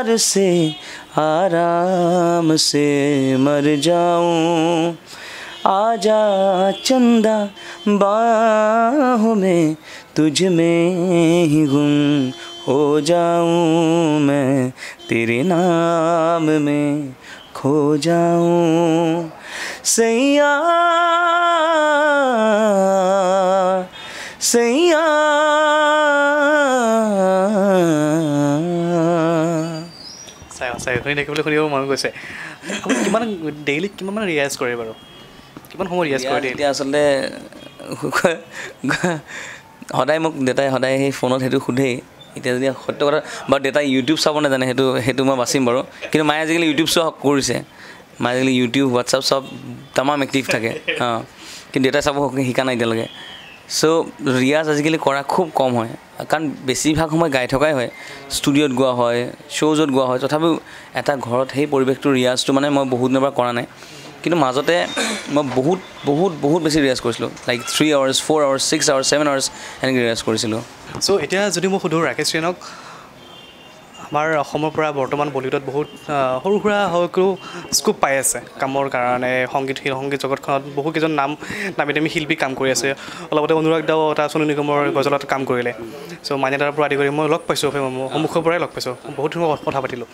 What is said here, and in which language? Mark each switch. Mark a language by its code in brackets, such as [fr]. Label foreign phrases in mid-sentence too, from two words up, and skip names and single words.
[hi] से आराम से मर जाऊं आजा चंदा बाहों में तुझ में ही गुम हो जाऊं मैं तेरे नाम में खो जाऊं सैया सैया [as] শুনি থাকিবলৈ শুনিব মন গৈছে আপুনি কিমান ডেইলি কিমান ৰিয়াজ কৰে বাৰু কিমান সময় ৰিয়াজ কৰে দেই? এতিয়া আচলতে সদায় মোক দেউতাই সদায় সেই ফোনত সেইটো সোধেই। এতিয়া যদি সত্য কথা বাৰু দেউতাই ইউটিউব চাব নাজানে, সেইটো মই বাচিম বাৰু, কিন্তু মায়ে আজিকালি ইউটিউব চোৱা কৰিছে। মায়ে আজিকালি ইউটিউব হোৱাটছআপ চব তামাম এক্টিভ থাকে, কিন্তু দেউতাই চাব শিকা নাই এতিয়ালৈকে। চ' ৰিয়াজ আজিকালি কৰা খুব কম হয়, কাৰণ বেছিভাগ সময় গাই থকাই হয়, ষ্টুডিঅ'ত গোৱা হয়, শ্ব'জত গোৱা হয়। তথাপিও এটা ঘৰত সেই পৰিৱেশটো ৰিয়াজটো মানে মই বহুত দিনৰ পৰা কৰা নাই। কিন্তু মাজতে মই বহুত বহুত বহুত বেছি ৰিয়াজ কৰিছিলোঁ, লাইক [en] 3 hours 4 hours 6 hours 7 hours [as] এনেকৈ ৰিয়াজ কৰিছিলোঁ। চ' এতিয়া যদি মই সুধোঁ ৰাকেশ ৰৈনাক, আমাৰ অসমৰ পৰা বৰ্তমান বলিউডত বহুত সৰু সুৰা হয়তো স্কোপ পাই আছে কামৰ কাৰণে। সংগীত জগতখনত বহুকেইজন নামী দামী শিল্পী কাম কৰি আছে। অলপতে অনুৰাগ দাও এটা সোণু নিগমৰ গজলত কাম কৰিলে। চ' মাইনাদাৰ পৰা আদি কৰি মই লগ পাইছোঁ, সন্মুখৰ পৰাই লগ পাইছোঁ, বহুত সময় কথা পাতিলোঁ।